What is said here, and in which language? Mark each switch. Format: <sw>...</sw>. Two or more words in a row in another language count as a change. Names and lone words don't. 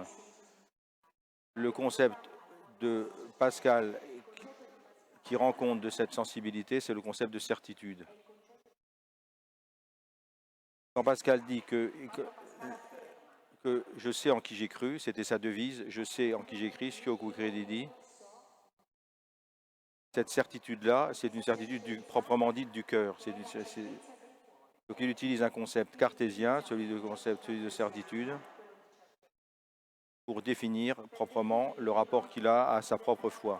<fr>Le concept de Pascal qui rend compte de cette sensibilité, c'est le concept de certitude. Quand Pascal dit que je sais en qui j'ai cru, c'était sa devise, je sais en qui j'ai cru,</fr> <la>schio cui credidi.</la> <fr>Cette certitude-là, c'est une certitude proprement dite du cœur. Donc il utilise un concept cartésien, celui de certitude, pour définir proprement le rapport qu'il a à sa propre foi.</fr>